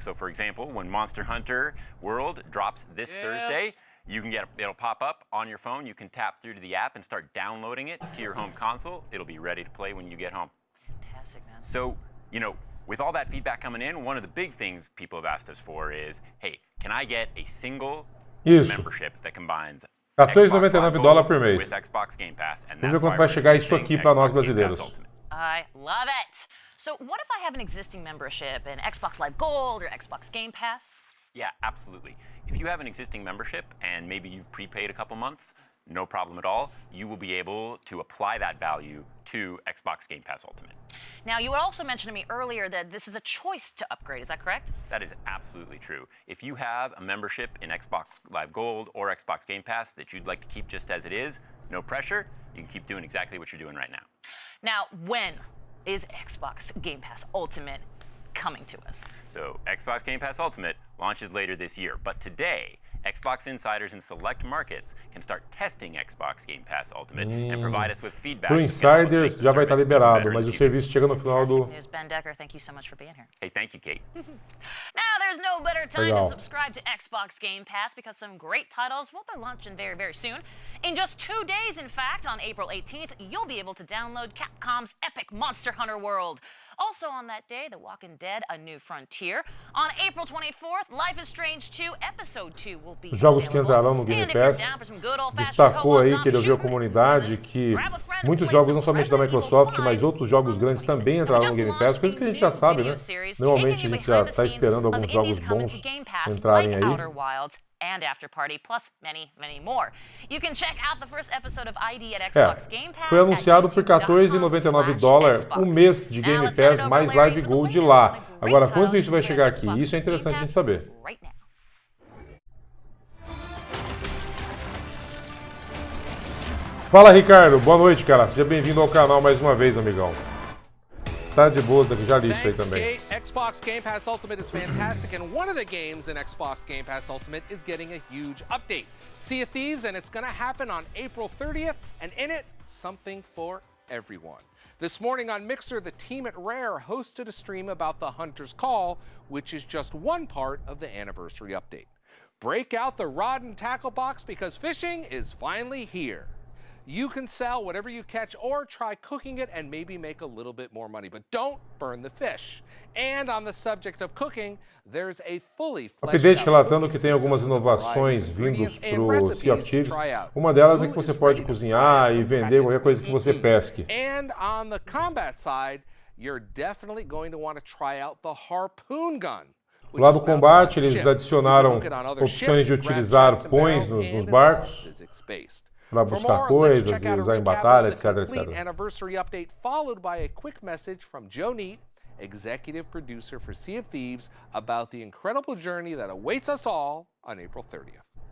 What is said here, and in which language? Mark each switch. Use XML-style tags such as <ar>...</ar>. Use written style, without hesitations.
<en>So for example, when Monster Hunter World drops this Thursday, you can it'll pop up on your phone. You can tap through to the app and start downloading it to your home console. It'll be ready to play when you get home. Fantastic, man. So, you know, with all that feedback coming in, one of the big things people have asked us for is, hey, can I get a single membership that combines</en> <pt>$14,99 por mês.</pt> <en>with Xbox Game Pass? And</en> <pt>Vamos ver quanto vai chegar isso aqui para nós brasileiros.</pt> <en>I love it. So what if I have an existing membership in Xbox Live Gold or Xbox Game Pass? Yeah, absolutely. If you have an existing membership and maybe you've prepaid a couple months, no problem at all. You will be able to apply that value to Xbox Game Pass Ultimate. Now, you also mentioned to me earlier that this is a choice to upgrade. Is that correct? That is absolutely true. If you have a membership in Xbox Live Gold or Xbox Game Pass that you'd like to keep just as it is, no pressure. You can keep doing exactly what you're doing right now. Now, when is Xbox Game Pass Ultimate coming to us? So Xbox Game Pass Ultimate launches later this year, but today, Xbox insiders in select markets can start testing Xbox Game Pass Ultimate and provide us with feedback.</en> <pt>Para o insiders já vai estar liberado, mas o serviço chega no final do...</pt> <en>Ben Decker, thank you so much for being here. Hey, thank you, Kate. Now, there's no better time to subscribe to Xbox Game Pass because some great titles, well, they're launching very, very soon. In just 2 days, in fact, on April 18th, you'll be able to download Capcom's epic Monster Hunter World. Also on that day, The Walking Dead: A New Frontier. On April 24th, Life is Strange 2 Episode 2 will be</en> <pt>Os jogos que entrarão no Game Pass, destacou aí que ele ouviu a comunidade que muitos jogos, não somente da Microsoft, mas outros jogos grandes também entrarão no Game Pass, coisa que a gente já sabe, né? Normalmente a gente já está esperando alguns jogos bons entrarem aí.</pt> <en>And After Party, plus many, many more. You can check out the first episode of ID at Xbox Game Pass.</en> <pt>Foi anunciado por $14,99 um mês de Game Pass mais Live Gold lá. Agora, quanto isso vai chegar aqui? Isso é interessante a gente saber. Fala, Ricardo. Boa noite, cara. Seja bem-vindo ao canal mais uma vez, amigão. Tá de boas aqui, já li isso aí também.</pt> <en>Xbox Game Pass Ultimate is fantastic, and one of the games in Xbox Game Pass Ultimate is getting a huge update. Sea of Thieves, and it's going to happen on April 30th, and in it, something for everyone. This morning on Mixer, the team at Rare hosted a stream about the Hunter's Call, which is just one part of the anniversary update. Break out the rod and tackle box because fishing is finally here. You can sell whatever you catch or try cooking it and maybe make a little bit more money, but don't burn the fish. And on the subject of cooking, there's a fully</en> <pt>update relatando que tem algumas inovações vindos pro Sea of Thieves. Uma delas é que você pode cozinhar e vender qualquer coisa que você pesque.</pt> <en>And on the combat side, you're definitely going to want to try out the harpoon gun.</en> <pt>Do lado do combate, eles adicionaram opções de utilizar pões nos barcos para buscar coisas e usar em batalha, etc, etc.</pt> <en>Anniversary update followed by a quick message from Joe Neate, executive producer for Sea of Thieves, about the incredible journey that awaits us all on April 30th.</en>